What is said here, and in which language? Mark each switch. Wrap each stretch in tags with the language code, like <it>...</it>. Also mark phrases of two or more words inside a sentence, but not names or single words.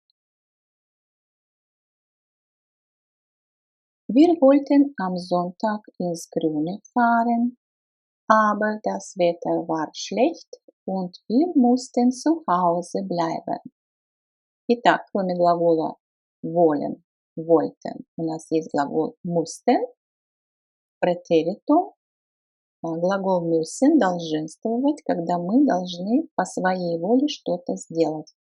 <de>Wir wollten am Sonntag ins Grüne fahren, aber das Wetter war schlecht und wir mussten zu Hause bleiben.</de> <ru>Итак, кроме глагола</ru> <de>wollen, wollten,</de> <ru>у нас есть глагол mussten, претеритум. Глагол müssen долженствовать, когда мы должны по своей воле что-то сделать.</ru>